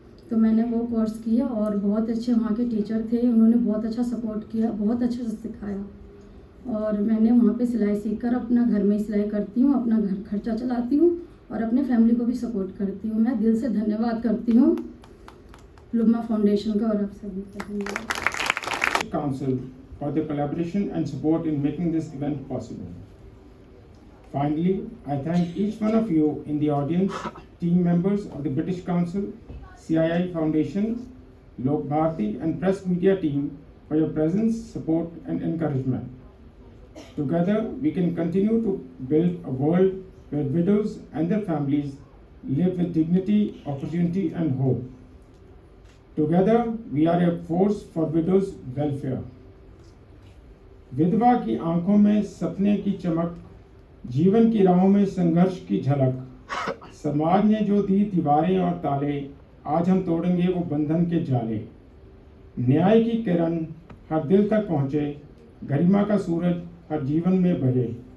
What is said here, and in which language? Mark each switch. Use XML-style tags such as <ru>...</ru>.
<hi>तो मैंने वो कोर्स किया और बहुत अच्छे वहाँ के टीचर थे, उन्होंने बहुत अच्छा सपोर्ट किया, बहुत अच्छे से सिखाया। और मैंने वहाँ पे सिलाई सीखकर अपना घर में सिलाई करती हूँ, अपना घर खर्चा चलाती हूँ और अपने फैमिली को भी सपोर्ट करती हूँ। मैं दिल से धन्यवाद करती हूँ लुम्बा फाउंडेशन का और आप सभी का धन्यवाद।</hi> <en>Council for the collaboration and support in making this event possible. Finally, I thank each one of you in the audience, team members of the British Council, CII Foundation, AWGADI and press media team for your presence, support and encouragement. Together, we can continue to build a world where widows and their families live with dignity, opportunity and hope. Together, we are a force for widows' welfare.</en> <hi>विधवा की आंखों में सपने की चमक, जीवन की राहों में संघर्ष की झलक। समाज ने जो दी दीवारें और ताले, आज हम तोड़ेंगे वो बंधन के जाले। न्याय की किरण हर दिल तक पहुँचे, गरिमा का सूरज हर जीवन में बहे।</hi>